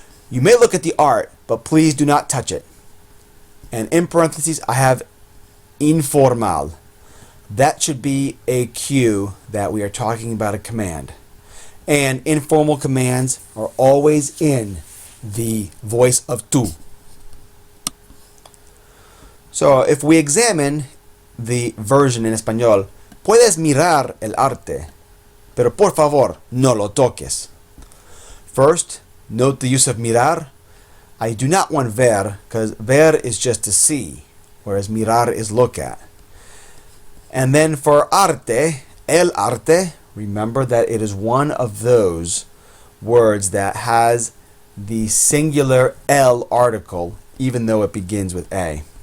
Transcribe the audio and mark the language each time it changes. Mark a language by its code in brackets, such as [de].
[en] You may look at the art, but please do not touch it. And in parentheses, I have informal. That should be a cue that we are talking about a command. And informal commands are always in the voice of tú. So if we examine the version in español, [es] puedes mirar el arte, pero por favor no lo toques. [en] First, note the use of mirar. I do not want ver, because ver is just to see, whereas mirar is look at. And then for arte, el arte, remember that it is one of those words that has the singular el article, even though it begins with a.